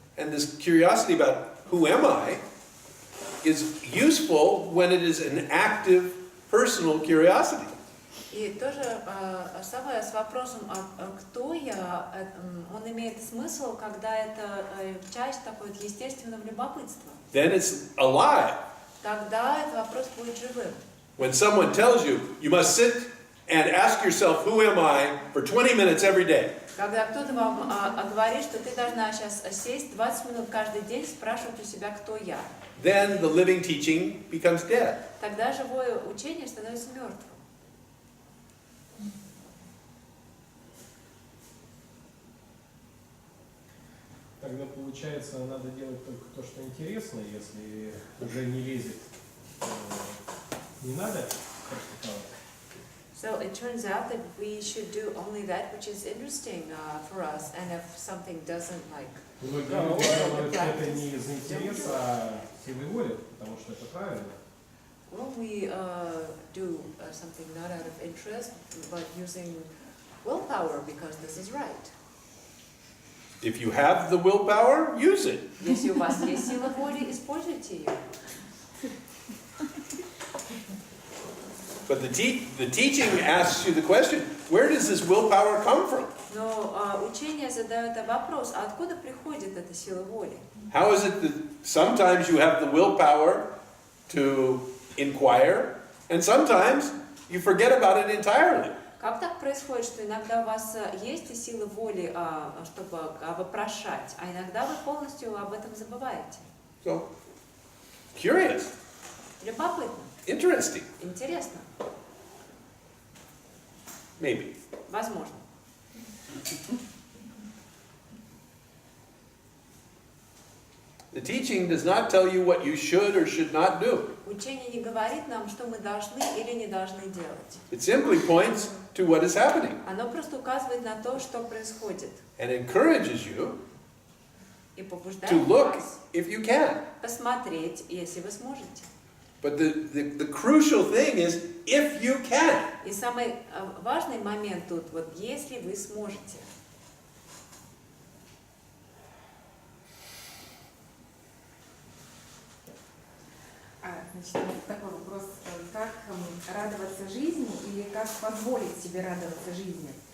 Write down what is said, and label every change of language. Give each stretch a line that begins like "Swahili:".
English: And this curiosity about who am I is useful when it is an active, personal curiosity.
Russian: И тоже самое с вопросом, кто я, он имеет смысл, когда это часть такой естественного любопытства.
English: Then it's alive.
Russian: Тогда этот вопрос будет живым.
English: When someone tells you, you must sit and ask yourself, who am I, for 20 minutes every day.
Russian: Когда кто-то вам говорит, что ты должна сейчас сесть 20 минут каждый день, спрашивать у себя, кто я.
English: Then the living teaching becomes dead.
Russian: Тогда живое учение становится мертвым. Тогда получается, надо делать только то, что интересно, если уже не лезет, не надо практиковать.
English: So it turns out that we should do only that which is interesting for us, and if something doesn't like.
Russian: Многие люди делают это не из интереса, а силой воли, потому что это правильно.
English: Well, we do something not out of interest, but using willpower because this is right. If you have the willpower, use it.
Russian: Если у вас есть сила воли, используйте ее.
English: But the teaching asks you the question, where does this willpower come from?
Russian: Но учение задает вопрос, а откуда приходит эта сила воли?
English: How is it that sometimes you have the willpower to inquire, and sometimes you forget about it entirely?
Russian: Как так происходит, что иногда у вас есть и сила воли, чтобы вопрошать, а иногда вы полностью об этом забываете?
English: So, curious,
Russian: Любопытно,
English: interesting,
Russian: интересно,
English: maybe.
Russian: возможно.
English: The teaching does not tell you what you should or should not do.
Russian: Учение не говорит нам, что мы должны или не должны делать.
English: It simply points to what is happening
Russian: Оно просто указывает на то, что происходит,
English: and encourages you
Russian: и
English: to
Russian: побуждает
English: look
Russian: вас
English: if you can.
Russian: посмотреть, если вы сможете.
English: But the crucial thing is if you can.
Russian: И самый важный момент тут, вот если вы сможете. Значит, вот такой вопрос, как радоваться жизни или как позволить себе радоваться жизни?